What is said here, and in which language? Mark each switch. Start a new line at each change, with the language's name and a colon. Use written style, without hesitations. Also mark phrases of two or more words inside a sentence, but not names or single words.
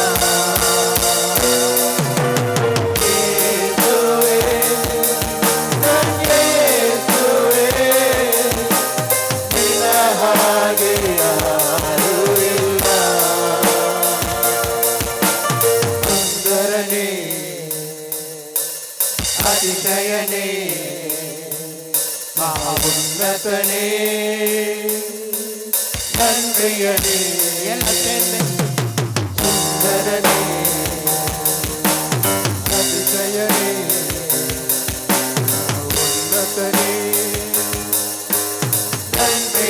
Kannada: ಯೇಸುವೇ, ನನ್ನ ಯೇಸುವೇ, ನಿನ್ನ ಹಾಗೆ ಯಾರೂ ಇಲ್ಲ. ಸುಂದರನೇ,
Tamil: அதிசயனே, மகா உன்னதனே, நன்றியனே. சுந்தரனே, அதிசயனே, மகா உன்னதனே, நன்றியனே.